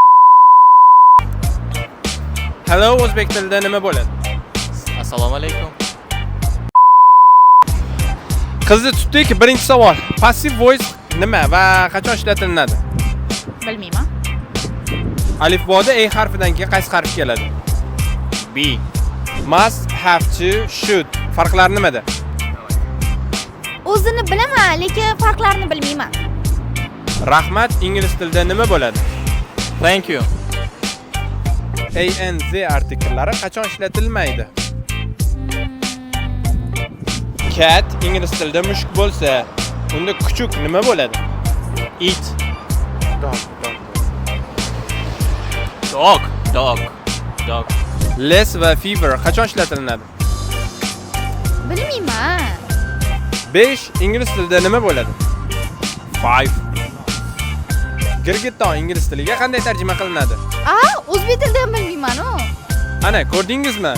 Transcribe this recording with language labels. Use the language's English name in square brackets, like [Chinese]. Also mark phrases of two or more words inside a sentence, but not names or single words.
[Uzbek] Hello, o'zbek tilida nima bo'ladi? Assalomu alaykum. Qizni tutdik. Birinchi savol. [English] Passive voice [Uzbek] nima va qachon ishlatiladi? Bilmayman. Alifboda A harfidan keyin qaysi harf keladi? [English] B. Must, have to, should. [Uzbek] Farqlari nimada? O'zini bilaman, lekin farqlarini bilmayman. Rahmat, ingliz tilida nima bo'ladi? [English] Thank you. A and the [Uzbek] artikllari qachon ishlatilmaydi? Cat ingliz tilida mushuk bo'lsa, unda kuchuk nima bo'ladi? [English] It. Dog. [Uzbek] Less va fever qachon ishlatilinadi? Bilmayman. 5 ingliz tilida nima bo'ladi? 5. Girgitton ingliz tiliga qanday tarjima qilinadi? O'zbek tilidan bilmayman-ku. Ana, ko'rdingizmi?